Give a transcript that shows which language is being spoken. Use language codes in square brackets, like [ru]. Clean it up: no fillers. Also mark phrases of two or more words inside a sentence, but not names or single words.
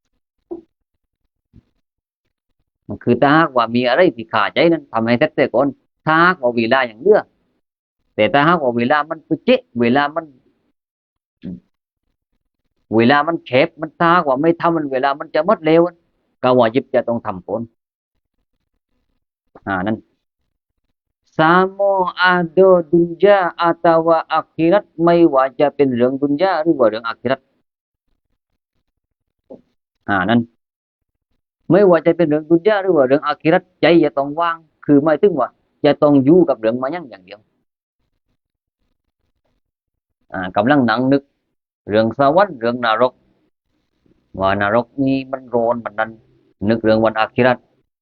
[th] มันคือถ้าหากว่ามีอะไรที่ขาดใจนั้นทำให้เสร็จเสียก่อนถ้าหากว่าเวลาอย่างเหลือแต่ถ้าหากว่าเวลามันเจ๊เวลามัน แคบมันถ้าหากว่าไม่ทำมันเวลามันจะหมดเร็วก็วาญิบจะต้องทำก่อนนั่น [ms] Samo ada dunia atau akhirat [th] ไม่ว่าจะเป็นเรื่องดุนยาหรือว่าเรื่องอาคิเราะ ห์นั่นไม่ว่าจะเป็นเรื่องดุนยาหรือว่าเรื่องอาคิเราะห์ใจจะต้องว่างคือหมายถึงว่าจะต้องอยู่กับเรื่องมายังอย่างเดียวกำลังนั่งนึกเรื่องสวรรค์เรื่องนรกว่านรกนี้มันร้อนมันนั้นนึกเรื่องวันอาคิเราะห์